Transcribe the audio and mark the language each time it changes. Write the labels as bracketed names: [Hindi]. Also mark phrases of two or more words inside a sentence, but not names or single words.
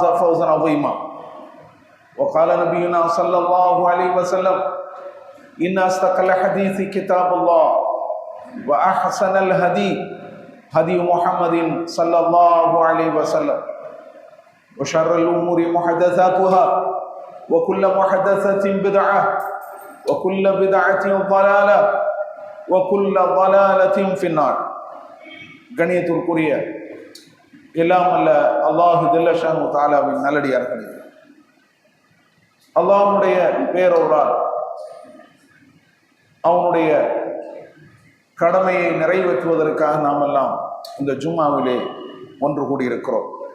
[Arabic] فوزا عظيما وقال نبينا صلى الله عليه وسلم إن أصدق الحديث كتاب الله وأحسن الهدي هدي محمد صلى الله عليه وسلم وشر الأمور محدثاتها وكل محدثة بدعة وكل بدعة ضلالة وَكُلَّ ضَلَالَةٍ فِي النَّارِ. [Tamil] கணியத்திற்குரிய எல்லாம் அல்ல [Arabic] الله جل شأنه [Tamil] தஆலாவின் நல்லடியார்களே, அல்லாஹ்வுடைய பேரருளால் அவனுடைய கடமையை நிறைவேற்றுவதற்காக நாம் எல்லாம் இந்த ஜும்மாவிலே ஒன்று கூடியிருக்கிறோம்.